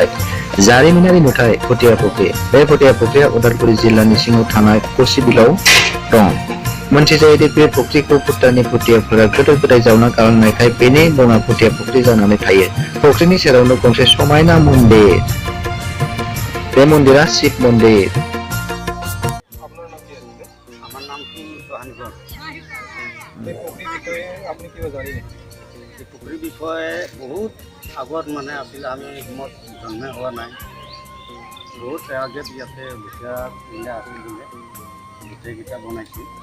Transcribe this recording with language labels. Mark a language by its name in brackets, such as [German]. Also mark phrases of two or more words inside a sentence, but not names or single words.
[Bodo] जारिमिनारि नुथाय भुटिया फुख्रि। बे भुटिया फुख्रिया उदालगुरि जिल्लानि सिङाव थानाय कसिबिलाव दं। मोनथिजायोदि बे फुख्रिखौ भुटाननि भुटियाफोरा गोदो गोदाय जावना गालांनायखाय बेनि मुङा भुटिया फुख्रि जानानै थायो। फुख्रिनि सेरावनो गंसे समायना मन्दिर। बे मन्दिरा शिव मन्दिर। [Assamese] আমার নাম কি সোহানগঞ্জ। এই পুখুৰীৰ বিষয়ে আপুনি কিবা জানে নেকি? এই পুখুৰীৰ বিষয়ে বহুত আগত মানে আছিল, আমি সময়ত জন্ম হোৱা নাই। বহুত আগত ইয়াতে ভুটিয়া আছিল বোলে, গোটেইকেইটা বনাইছিল।